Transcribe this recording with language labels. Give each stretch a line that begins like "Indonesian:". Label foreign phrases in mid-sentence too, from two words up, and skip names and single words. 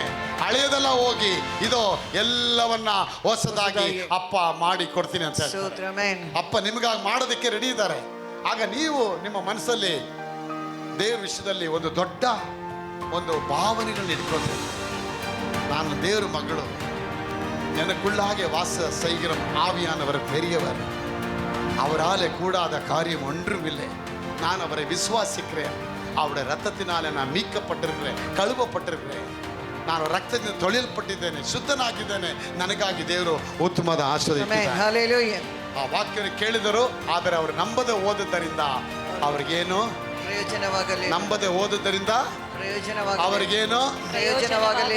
Kannada: ಹಳೆಯದೆಲ್ಲ ಹೋಗಿ ಇದು ಎಲ್ಲವನ್ನ ಹೊಸದಾಗಿ ಅಪ್ಪ ಮಾಡಿ ಕೊಡ್ತೀನಿ ಅಂತ ಅಪ್ಪ ನಿಮಗಾಗಿ ಮಾಡೋದಕ್ಕೆ ರೆಡಿ ಇದ್ದಾರೆ. ಆಗ ನೀವು ನಿಮ್ಮ ಮನಸ್ಸಲ್ಲಿ ದೇವ್ರ ವಿಷಯದಲ್ಲಿ ಒಂದು ದೊಡ್ಡ ಒಂದು ಭಾವನೆಗಳನ್ನ ಇಟ್ಕೊಳ್ತೇವೆ. ನಾನು ದೇವ್ರ ಮಗಳು,
Tamil: எனக்குள்ளாக வாச செய்கிற ஆவியானவர் பெரியவர், அவராலே கூடாத காரியம் ஒன்றுமில்லை. நான் அவரை விசுவாசிக்கிறேன். அவருடைய ரத்தத்தினாலே நான் மீட்கப்பட்டிருக்கிறேன்,
Kannada: ಕಳುವಪಟ್ಟಿರುತ್ತೇನೆ, ನಾನು ರಕ್ತದಿಂದ ತೊಳೆಯಲ್ಪಟ್ಟಿದ್ದೇನೆ, ಶುದ್ಧನಾಗಿದ್ದೇನೆ. ನನಗಾಗಿ ದೇವರು ಉತ್ತಮವಾದ ಆಶೀರ್ವಾದ. ಆ ವಾಕ್ಯವನ್ನು ಕೇಳಿದರು, ಆದರೆ ಅವರು ನಂಬದೆ ಓದುವುದರಿಂದ ಅವ್ರಿಗೇನು ಪ್ರಯೋಜನವಾಗಲಿಲ್ಲ. ನಂಬದೆ ಓದುವುದರಿಂದ ಅವರಿಗೇನು ಪ್ರಯೋಜನವಾಗಲಿಲ್ಲ.